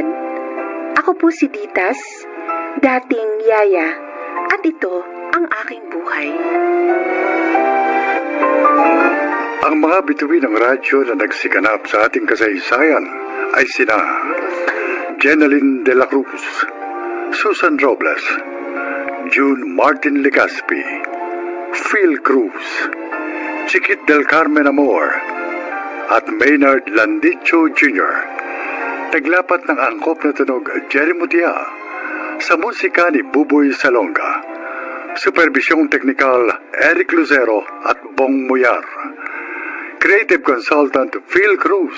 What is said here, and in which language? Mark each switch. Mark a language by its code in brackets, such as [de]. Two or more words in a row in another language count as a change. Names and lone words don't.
[tl] Ako po si Ditas, dating Yaya, at ito ang aking buhay. Ang mga bituin ng radyo na nagsiganap sa ating kasaysayan ay sina Jeneline de la Cruz, Susan Robles, June Martin Legaspi, Phil Cruz, Chiquit del Carmen Amor, at Maynard Landicho Jr. Naglapat ng angkop na tunog Jerry Mutia sa musika ni Buboy Salonga. Supervisyong teknikal Eric Lucero at Bong Muyar. [en] Creative Consultant Phil Cruz.